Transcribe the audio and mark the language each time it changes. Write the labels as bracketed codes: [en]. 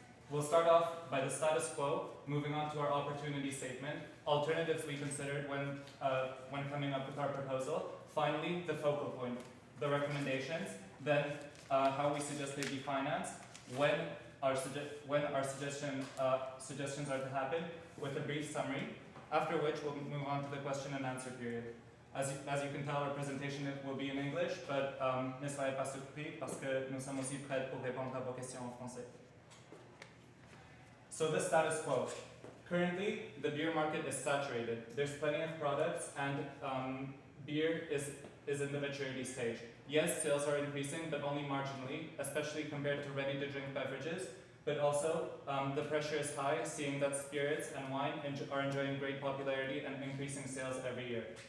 [en] We'll start off by the status quo, moving on to our opportunity statement, alternatives we considered when coming up with our proposal, finally, the focal point, the recommendations, then how we suggest they be financed, when our suggestions are to happen, with a brief summary, after which we'll move on to the question and answer period. As you can tell, our presentation will be in English, but [fr] ne soyez pas surpris parce que nous sommes aussi prêts pour répondre à vos questions en français. [en] So the status quo. Currently, the beer market is saturated. There's plenty of products, and beer is in the maturity stage. Yes, sales are increasing, but only marginally, especially compared to ready-to-drink beverages. But also, the pressure is high, seeing that spirits and wine are enjoying great popularity and increasing sales every year.